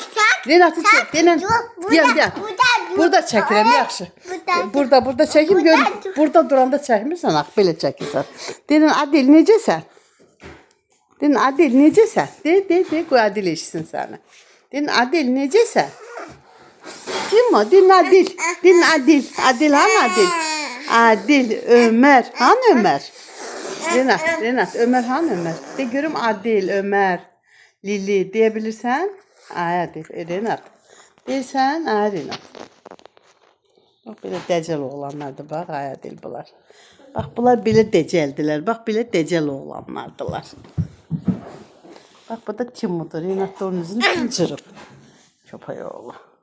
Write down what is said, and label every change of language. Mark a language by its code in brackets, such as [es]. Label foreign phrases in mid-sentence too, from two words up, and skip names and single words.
[az] Renat'ı çək, denən. Deyən. Burada çəkirəm, yaxşı. Burada çəkim, gör. Burada duranda çəkmirsən, ax, belə çəkirsən. Denən, Adil, necəsən? Denən, Adil, necəsən? De, qoy Adil eşitsin səni. Denən, Adil, necəsən? Kim o? Denən, Adil. Denən, Adil. Adil, hanı Adil? Adil, Ömer. Hanı Ömer? Renat, Ömer hanı Ömer? De görüm Adil, Ömer, Lili diyebilirsən? Ay Adil, Renat. Deyirsən? Ay Renat. Bax, belə dəcəl oğlanlardır, bax, ay Adil bunlar. Bax, bunlar belə dəcəldilər, bax, belə dəcəl oğlanlardılar. Bax, bu da Timudur, Renat da onun üzünü cırıb.